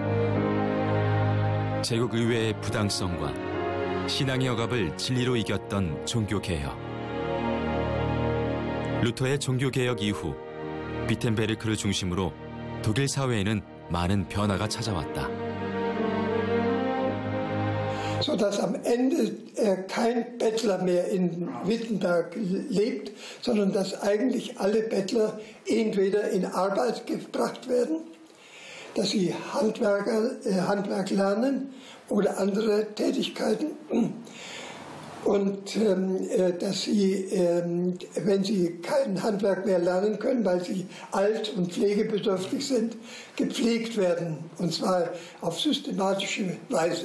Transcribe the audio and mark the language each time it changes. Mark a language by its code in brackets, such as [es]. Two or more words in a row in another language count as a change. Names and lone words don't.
[ko] 제국의회의 부당성과 신앙의 억압을 진리로 이겼던 종교개혁. 루터의 종교개혁 이후 비텐베르크를 중심으로 독일 사회에는 많은 변화가 찾아왔다. [de] Sodass am Ende kein Bettler mehr in Wittenberg lebt, sondern dass eigentlich alle Bettler entweder in Arbeit gebracht werden, dass sie Handwerk lernen oder andere Tätigkeiten und dass sie, wenn sie kein Handwerk mehr lernen können, weil sie alt und pflegebedürftig sind, gepflegt werden, und zwar auf systematische Weise.